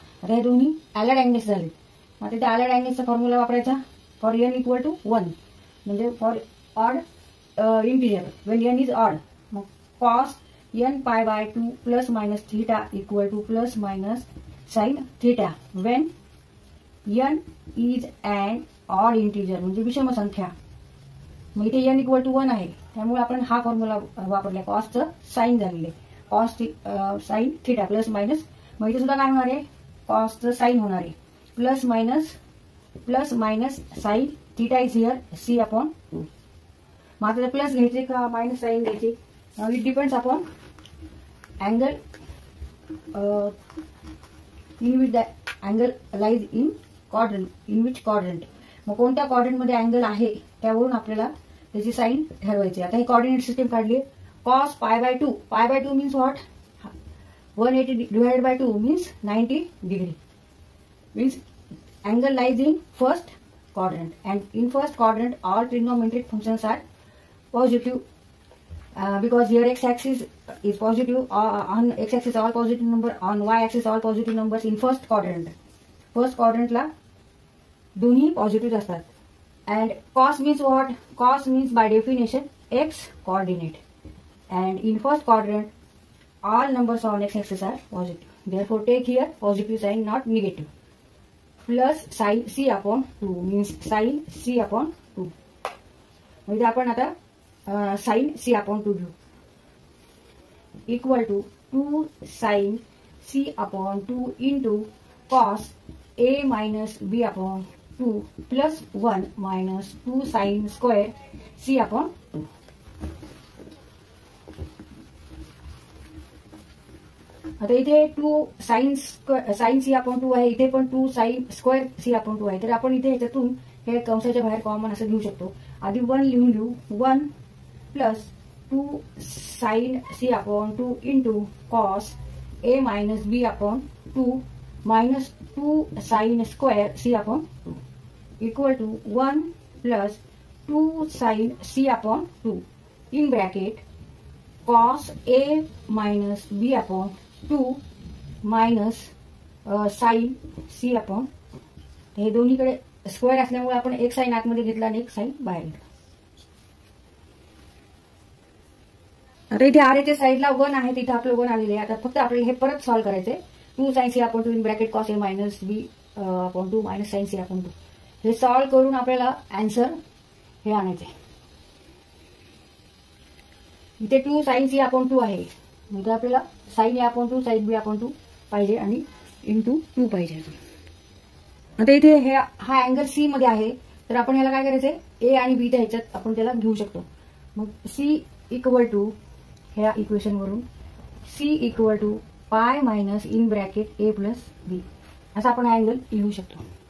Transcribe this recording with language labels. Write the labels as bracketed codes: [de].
[mr] आता हे दोन्ही ॲलड अँगल्स झाले. मग त्या ॲलड अँगल्सचा फॉर्म्युला वापरायचा फॉर n इक्वल टू 1 म्हणजे [en] For odd integer when n is odd. मग cos n pi by 2 plus minus theta equal to plus minus sin theta when n is an odd integer [mr] म्हणजे विषम संख्या. मग इथे n equal to 1 आहे त्यामुळे आपण हा फॉर्म्युला वापरला. कॉसचं साइन झालेले cos sine theta plus minus. मग इथे सुद्धा काय होणार आहे, कॉसचं साइन होणार आहे. [en] Plus minus sine theta is here C upon 2. [mr] मग आता प्लस घ्यायचे का मायनस साइन घ्यायचे, [en] It depends upon angle in which the angle lies in which quadrant. [mr] मग कोणत्या क्वाड्रंट मध्ये अँगल आहे त्यावरून आपल्याला त्याची साइन ठरवायची. आता ही कोऑर्डिनेट सिस्टम काढली. [en] Cos pi by 2 means what, 180 divided by 2 means 90 degree. Means angle lies in first quadrant, and in first quadrant all trigonometric functions are positive because here x-axis is positive. On x-axis all positive number, on y-axis all positive numbers in first quadrant. [mr] First quadrant ला दोन्ही positive असतात. [en] and cos means what, cos means by definition x coordinate, and in first quadrant all numbers on x-axis are positive. Therefore take here positive sign, not negative. Plus sine C upon 2 means sine C upon 2. [mr] म्हणजे आपण आता sign C upon 2 घेऊ. [en] Equal to 2 sine C upon 2 into cos a minus b upon 2 plus 1 minus 2 sin square c upon 2. [mr] आता इथे 2 sin c upon 2 आहे, इथे पण 2 sin square c upon 2 आहे. तर आपण इथे याच्यातून हे कंसाच्या बाहेर कॉमन असं घेऊ शकतो. आधी 1 लिहून घेऊ. [en] 1 plus 2 sin c upon 2 into cos a minus b upon 2 minus 2 sin square c upon 2 equal to 1 plus 2 sin c upon 2 in bracket cos a minus b upon 2 minus sin c upon. [mr] हे दोन्हीकडे square असल्यामुळे आपण एक sign आतमध्ये घेतला आणि एक sign बाहेर घेतला. आता इथे आरच्या साईडला 1 आहे, तिथे आपलं 1 आलेले आहे. आता फक्त आपल्याला हे परत सॉल्व्ह करायचंय. [en] 2 sin c upon 2 in bracket cos a minus b upon 2 minus sin c upon 2. [mr] हे सॉल्व्ह करून आपल्याला आन्सर हे आणायचे. इथे 2 sin c upon 2 आहे, म्हणजे आपल्याला sin a upon 2 sin b upon 2 पाहिजे आणि इंटू 2 पाहिजे. आता इथे हा अँगल सी मध्ये आहे, तर आपण याला काय करायचंय, ए आणि बी च्या ह्याच्यात आपण त्याला घेऊ शकतो. मग सी इक्वल टू ह्या इक्वेशन वरून C equal to pi minus in bracket A plus बी असा आपण अँगल लिहू शकतो.